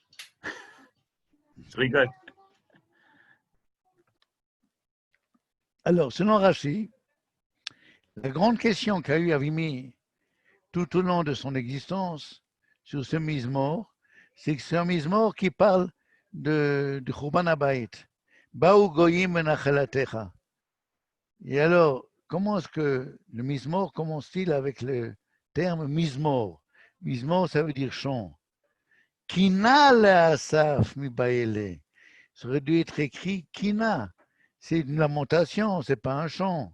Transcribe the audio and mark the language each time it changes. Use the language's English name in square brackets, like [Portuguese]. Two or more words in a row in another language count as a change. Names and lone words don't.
[French] Je rigole. Alors, selon Rashi, la grande question qu'a eu Avimi tout au long de son existence sur ce Mizmor, c'est que c'est un Mizmor qui parle de [Hebrew] חורבן הבית. באו גוים בנחלתך. [French] Et alors, comment est-ce que le Mizmor commence-t-il avec le terme Mizmor? Mizmor, ça veut dire chant. [Hebrew] קינה לאסף מיבעי ליה. [French] Ça aurait dû être écrit Kina. C'est une lamentation, c'est pas un chant.